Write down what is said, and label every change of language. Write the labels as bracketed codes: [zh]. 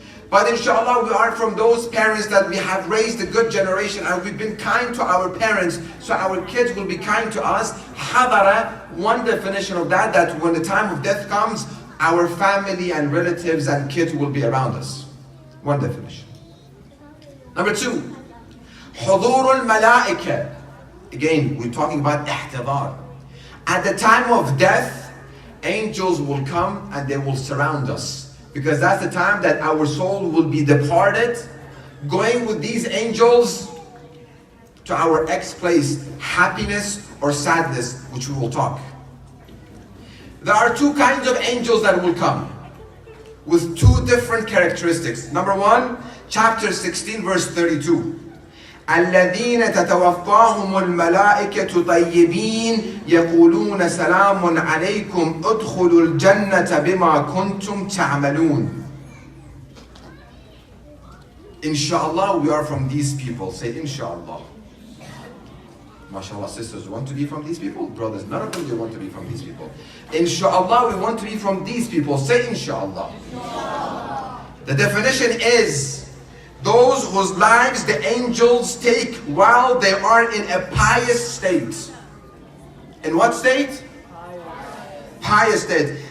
[en] But inshallah, we are from those parents that we have raised a good generation and we've been kind to our parents, so our kids will be kind to us. Hadara, one definition of that, that when the time of death comes, our family and relatives and kids will be around us. One definition. Number 2, [ar] حضور الملائكة. [en] Again, we're talking about ihtidar. At the time of death, angels will come and they will surround us. Because that's the time that our soul will be departed, going with these angels to our next place, happiness or sadness, which we will talk. There are 2 kinds of angels that will come, with 2 different characteristics. Number 1, chapter 16, verse 32. [ar] الذين تتوفاهم الملائكة طيبين يقولون سلام عليكم ادخلوا الجنة بما كنتم تعملون. [en] Inshallah, we are from these people. Say inshallah. MashaAllah, sisters want to be from these people. Brothers, none of them they want to be from these people. Inshallah, we want to be from these people. Say inshallah. The definition is those whose lives the angels take while they are in a pious state. In what state? Pious state.